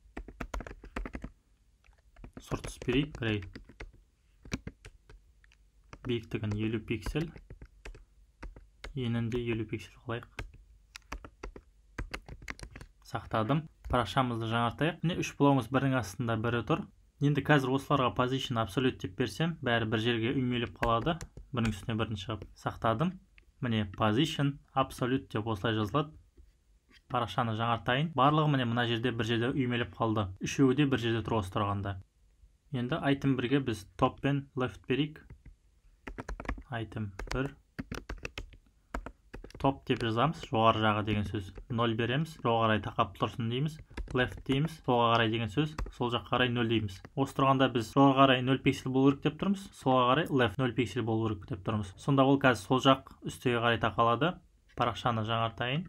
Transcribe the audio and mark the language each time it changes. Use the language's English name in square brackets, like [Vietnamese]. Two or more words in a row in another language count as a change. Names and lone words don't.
[Kazakh] Сортыс берейік. Gray. Биіктігін 50 пиксель. Енінде 50 пиксель қылайық. Сақтадым. Парақшамызды жаңартайық. Міне 3 блогымыз бірінің астында бірі тұр. Енді қазір осыларға [English] position absolute [Kazakh] деп берсем, бәрі бір жерге үймелеп қалады. Бірінің үстіне бірін шығып. Сақтадым. Міне [English] position absolute [Kazakh] деп осылай жазылады. Парақшаны жаңартайын. Барлығы міне мына жерде бір жерде үймелеп қалды. Үшеуі де бір жерде тұр осы тұрғанда. Енді item 1-ге біз top пен left берейік. [English] Item 1 top [Kazakh] деп жазамыз, жоғары жағы деген сөз 0 береміз, жоғары қарай тақап тұрсын дейміз, left дейміз, солға қарай деген сөз, сол жаққа қарай 0 дейміз. Осы тұрғанда біз жоғары қарай 0 пиксель болу керек деп тұрмыз, солға қарай left 0 пиксель болу керек деп тұрмыз. Сонда ол қазір сол жақ үстіге қарай тақалады. Парақшаны жаңартайын.